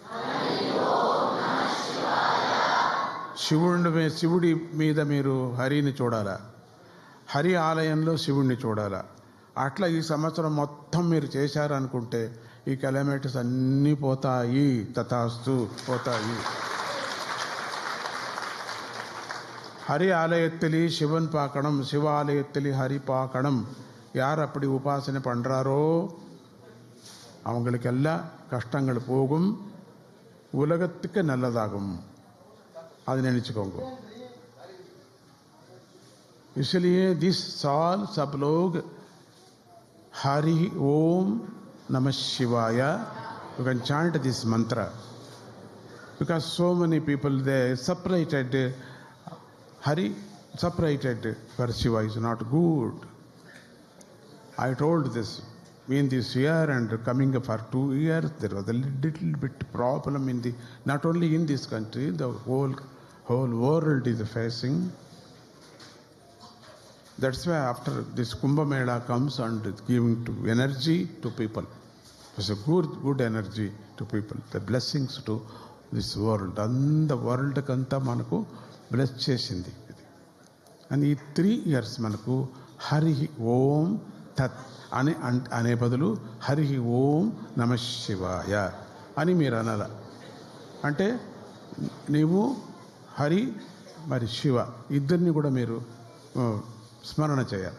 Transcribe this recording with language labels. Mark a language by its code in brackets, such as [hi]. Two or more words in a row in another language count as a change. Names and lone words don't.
[te] శివుడి మీద మీరు హరిని చూడాలా, హరి ఆలయంలో శివుడిని చూడాలా. అట్లా ఈ సంవత్సరం మొత్తం మీరు చేశారనుకుంటే ఈ కెలమిటీస్ అన్నీ పోతాయి. తథాస్తు, పోతాయి. [ta] ஹரி ஆலயத்திலே சிவன் பார்க்கணும், சிவ ஆலயத்திலே ஹரி பார்க்கணும். யார் அப்படி உபாசனை பண்ணுறாரோ அவங்களுக்கெல்லாம் கஷ்டங்கள் போகும், உலகத்துக்கு நல்லதாகும். அது நினச்சிக்கோங்க. [hi] इसलिए दिस साल सब लोग हरि ओम नमः शिवाय, [en] you can chant this mantra, because so many people they separated Hari, separated for Shiva is not good. I told this in this year and coming for 2 years, there was a little bit problem in the, not only in this country, the whole world is facing. That's why after this Kumbh Mela comes and giving to energy to people. It's a good energy to people, the blessings to this world. And the world [te] కంటే మనకు bless చేసింది. అని ఈ 3 years మనకు హరి ఓం తత్ అనే బదులు హరి ఓం నమ శివాయ అని మీరు అనాల. అంటే నీవు హరి మరి శివ ఇద్దరిని కూడా మీరు స్మరణ చేయాలి.